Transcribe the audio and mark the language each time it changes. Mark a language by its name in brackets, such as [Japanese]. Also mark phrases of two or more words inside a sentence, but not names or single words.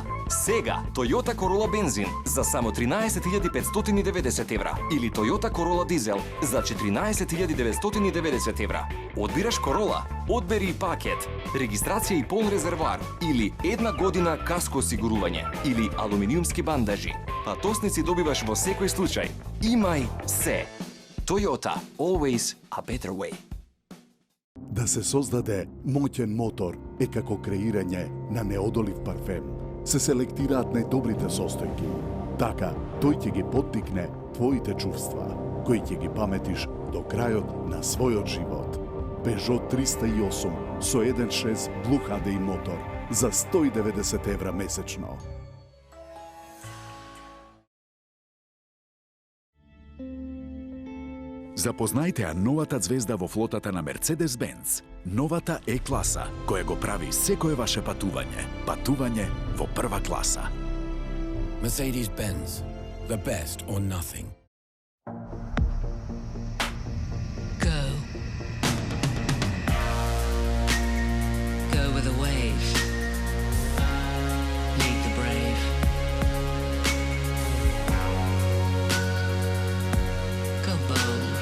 [Macedonian] Сега Toyota Corolla бензин за само 13.590 евра или Toyota Corolla дизел за 14.990 евра. Одбираш Корола, одбери и пакет, регистрација и полн резервоар или една година каско осигурување или алуминиумски бандажи. Патосници добиваш во секој случај. Имај се. [English] Toyota, always a better way. [Macedonian] Да се создаде моќен мотор е како креирање на неодолив парфем. Се селектираат најдобрите состојки. Така, тој ќе ги поттикне твоите чувства, кои ќе ги паметиш до крајот на својот живот. Peugeot 308 со 1.6 Blue HDI мотор за 190 евра месечно. Запознајте ја новата звезда во флотата на Mercedes-Benz. Новата Е-класа, која го прави секое ваше патување. Патување во прва класа. [English] Mercedes-Benz, the best or nothing. Go. Go with the wave. Lead the brave. Go bold.